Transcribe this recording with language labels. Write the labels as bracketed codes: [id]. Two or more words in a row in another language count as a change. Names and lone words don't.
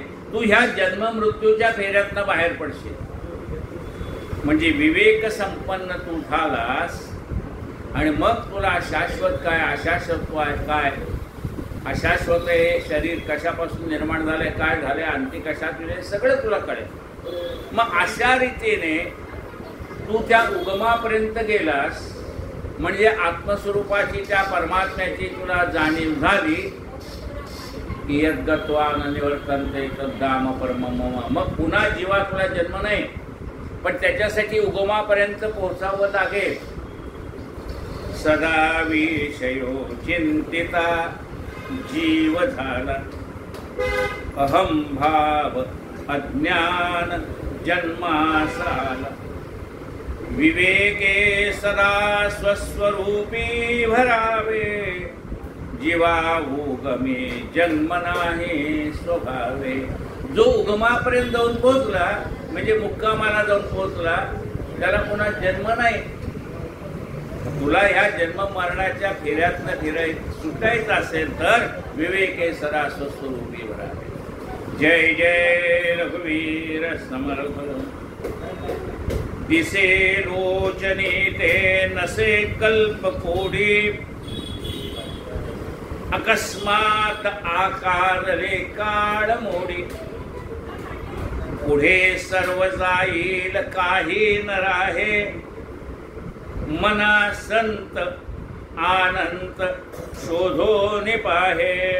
[mr] तू ह्या जन्म मृत्यूच्या फेऱ्यातनं बाहेर पडशील. म्हणजे विवेक संपन्न तू झालास आणि मग तुला शाश्वत काय अशाश्वत काय, अशाश्वत हे शरीर कशापासून निर्माण झालंय, काय झालंय, अंती कशात गेले, सगळं तुला कळेल. मग अशा रीतीने तू त्या उगमापर्यंत गेलास म्हणजे आत्मस्वरूपाची त्या परमात्म्याची तुला जाणीव झाली [sa] यद्गत्वान निवर्तन्ते तद्धाम परमं मम. [mr] मग पुन्हा जीवात्म्याला जन्म नाही, पण त्याच्यासाठी उगमापर्यंत पोहोचावं लागेल. सदा विषयो चिंतिता जीव झाला, अहम भाव अज्ञान जन्मासाला. विवेके सदा स्वस्वरूपी भरावे, जीवा उगमे जन्म नाही स्वभावे. जो उगमापर्यंत जाऊन पोहोचला म्हणजे मुक्कामाला जाऊन पोहोचला त्याला पुन्हा जन्म नाही. तुला ह्या जन्म मरणाच्या फेऱ्यातनं सुटायचं असेल तर विवेके सदा स्वस्वरूपी भरावे. जय जय रघुवीर समर्थ. दिसे लोचनी ते नसे कल्प कोडी, अकस्मात आकारले काळ मोडी. पुढे सर्व जाईल काही न राहे, मना संत आनंत शोधो निपाहे.